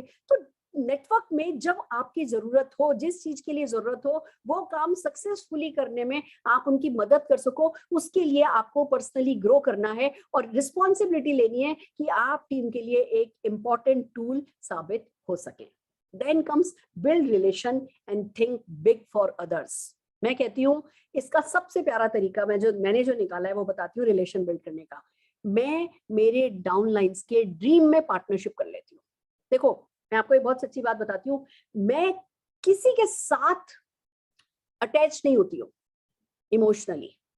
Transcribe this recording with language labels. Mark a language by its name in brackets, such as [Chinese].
[Hindi] तो नेटवर्क में जब आपकी जरूरत हो, जिस चीज के लिए जरूरत हो, वो काम सक्सेसफुली करने में आप उनकी मदद कर सको, उसके लिए आपको पर्सनली ग्रो करना है और रिस्पॉन्सिबिलिटी लेनी है कि आप टीम के लिए एक इंपॉर्टेंट टूल साबित हो सके। [English] Then comes build relation and think big for others. [Hindi] मैं कहती हूँ इसका सबसे प्यारा तरीका मैंने जो निकाला है वो बताती हूँ रिलेशन बिल्ड करने का। मैं मेरे डाउनलाइंस के ड्रीम में पार्टनरशिप कर लेती हूँ। देखो मैं आपको एक बहुत सच्ची बात बताती हूँ, मैं किसी के साथ अटैच नहीं होती हूँ इमोशनली।